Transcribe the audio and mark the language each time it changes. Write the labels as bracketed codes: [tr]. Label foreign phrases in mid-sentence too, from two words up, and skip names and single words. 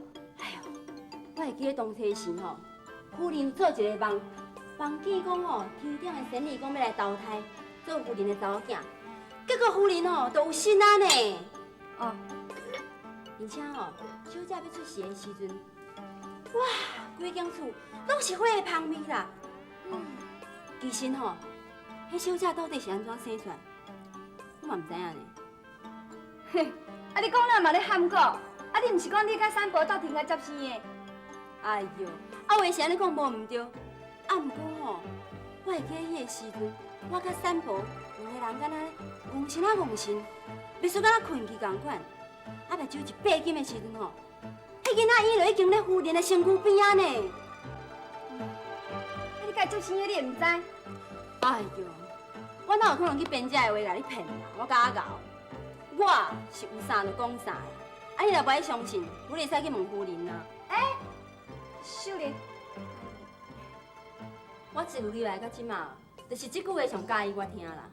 [nan] 哎呦，我会记得当初时吼，夫人做一个梦，梦见讲吼，天顶的仙女讲要来投胎， 做夫人的查某囝，结果夫人吼都有心啊呢。哦，而且吼，小姐要出世的时阵，哇，规间厝拢是花的香味啦。其实吼，迄小姐到底是安怎生出来，我嘛唔知影呢。嘿，啊你讲了嘛咧喊过，啊你毋是讲你甲三伯斗阵来接生的？哎呦，啊话是安尼讲无毋对，啊毋过吼，我会记得迄个时阵，我甲三伯两个人敢若戆神啊戆神，袂输敢若困去共款。啊，目睭一闭紧的时阵吼，迄囡仔伊就已经咧夫人的身躯边啊呢。啊你甲伊接生的你毋知？哎呦，我哪有可能去编这个话甲你骗啦？我甲搞，我是有啥就讲啥啦。啊，你若不爱相信，你会使去问夫人啦。秀莲，我自入来到即马，就是即句话上介意我听啦。